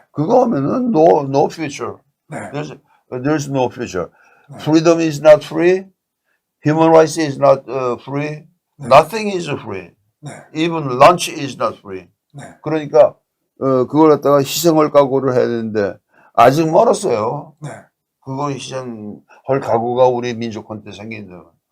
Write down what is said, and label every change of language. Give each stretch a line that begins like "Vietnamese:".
Korean: 그거 하면은
English: no future.
Korean: 네.
English: There's no future. Freedom is not free. Human rights is not free. Nothing is free.
Korean: 네.
English: Even lunch is not free.
Korean: 네. 그러니까 그걸 갖다가 희생을 각오를 해야 되는데 아직 멀었어요. 네. 그거 희생할 각오가 우리 민족한테 생긴다.